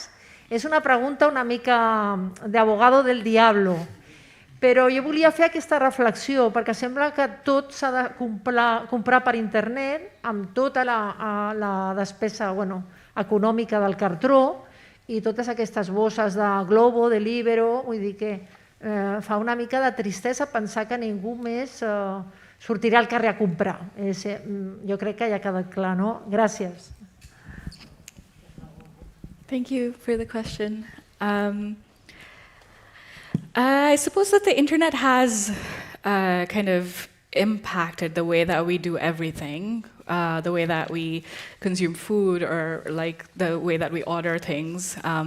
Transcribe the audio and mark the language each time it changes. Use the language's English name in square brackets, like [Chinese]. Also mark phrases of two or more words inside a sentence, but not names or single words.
[Catalan] És una pregunta una mica d' [Spanish] abogado del diablo, [Catalan] però jo volia fer aquesta reflexió perquè sembla que tot s'ha de comprar per internet amb tota la despesa econòmica del cartró i totes aquestes bosses de Globo, de Libero, vull dir que fa una mica de tristesa pensar que ningú més sortirà al carrer a comprar. Jo crec que ja ha quedat clar, no? Gràcies. [English] Thank you for the question. I suppose that the internet has kind of impacted the way that we do everything, the way that we consume food or like the way that we order things.